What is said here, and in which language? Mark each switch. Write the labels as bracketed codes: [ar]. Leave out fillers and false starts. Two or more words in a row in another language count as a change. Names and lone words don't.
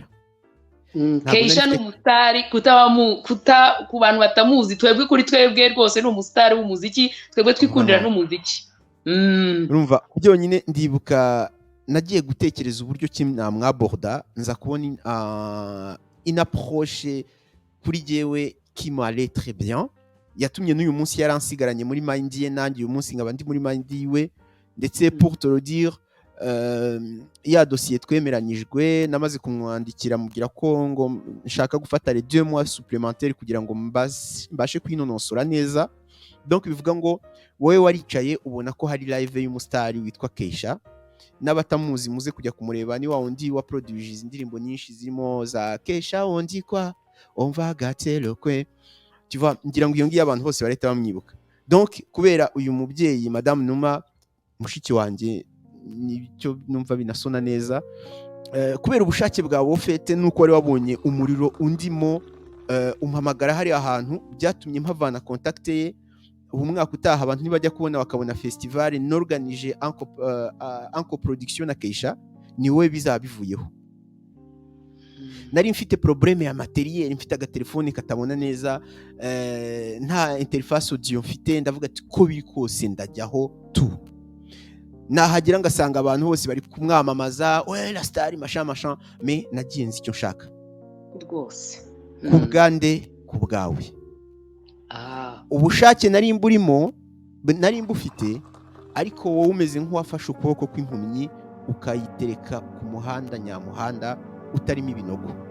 [rw] Keisha n'umusitari ku bantu batamuzi, twebwe kuri twebwe rwose n'umusitari w'umuziki, twebwe twikundira n'umuziki. Urumva byonyine ndibuka nagiye gutekereza uburyo ki namwaborda, nza kubona [fr] une approche [rw] kuri jewe [fr] qui m'allait très bien, [rw] yatumye n'uyu munsi yaransigaranye muri mind ye, nanjye uyu munsi nkaba ndi muri mind yiwe. Ndetse [fr] pour te le dire, [rw] ya dossier twemeranyijwe namaze kumwandikira mubwira ko ngo nshaka gufata [fr] les 2 mois supplémentaires [rw] kugira ngo mbashe kwinonosora neza. Donc bivuga ngo wowe waricaye ubona ko hari live y'umusitari witwa Keisha, n'abatamuzi muze kujya kumureba, ni wa undi wa produce indirimbo nyinshi zirimo za Keisha ondi kwa [fr] on va gâter le coin, tu vois, [rw] ngira ngo iyo ngiye abantu bose bareta bamwibuka. Donc kubera uyu mubyeyi Madame Numa mushiki wanjye, nicyo numva binasona neza, kubera ubushake bwawe ufite nuko wari wabonye umuriro undimo, umpamagara hari ahantu byatumye mpavana contact ye. Ubu mwaka utaha abantu nibajya kubona bakabona festival n'organije [fr] en coproduction [rw] na Keisha, ni wowe bizabivuyeho. Nari mfite problème ya materiel, mfite agatelefone katabona neza, nta [fr] interface audio [rw] mfite, ndavuga ati ko biri kose ndajyaho tu. Nahagira ngasanga abantu bose bari kumwamamaza, [fr] ouais la star machin machin, mais [rw] nagiye nzi icyo nshaka rwose kubwande kubwawe. Ubushake nari mburimo nari mbufite, ariko wowe umeze nk'uwafashe ukuboko kw'impumyi ukayitereka ku muhanda nyamuhanda utarimo ibinogo.